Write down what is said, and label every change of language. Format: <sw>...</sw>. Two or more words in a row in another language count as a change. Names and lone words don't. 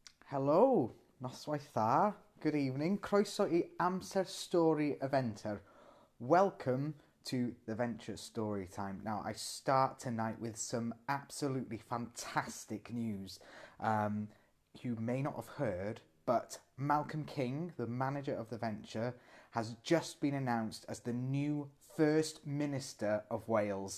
<cy>Helo, noswaith dda,</cy> <en>good evening,</en> <cy>croeso I AMSER STORI y Fenter.</cy> <en>Welcome to the Venture Story Time. Now, I start tonight with some absolutely fantastic news. You may not have heard, but Malcolm King, the manager of the Venture, has just been announced as the new First Minister of Wales.</en>